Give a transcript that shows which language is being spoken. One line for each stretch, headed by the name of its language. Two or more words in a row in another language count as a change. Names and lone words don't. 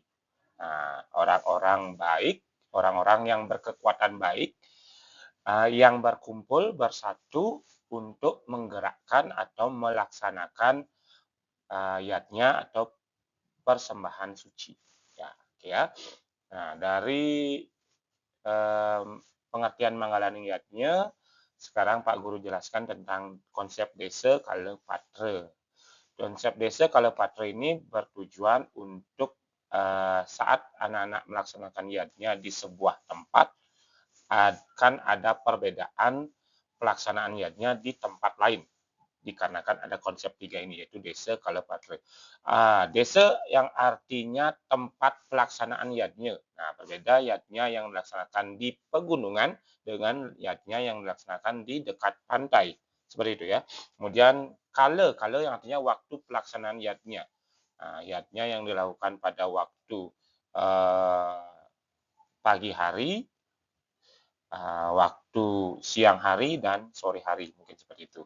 Indonesian: Nah, orang-orang baik, orang-orang yang berkekuatan baik, yang berkumpul, bersatu untuk menggerakkan atau melaksanakan yadnya atau persembahan suci. Ya, ya. Nah, dari pengertian Manggalaning Yadnya, sekarang Pak Guru jelaskan tentang konsep desa, kala, patra. Konsep desa, kala, patra ini bertujuan untuk saat anak-anak melaksanakan yadnya di sebuah tempat, akan ada perbedaan pelaksanaan yadnya di tempat lain, dikarenakan ada konsep tiga ini, yaitu desa, kala, patra. Desa yang artinya tempat pelaksanaan yadnya. Nah, berbeda yadnya yang dilaksanakan di pegunungan dengan yadnya yang dilaksanakan di dekat pantai. Seperti itu ya. Kemudian kala, kala yang artinya waktu pelaksanaan yadnya. Yadnya yang dilakukan pada waktu pagi hari, waktu siang hari, dan sore hari, mungkin seperti itu.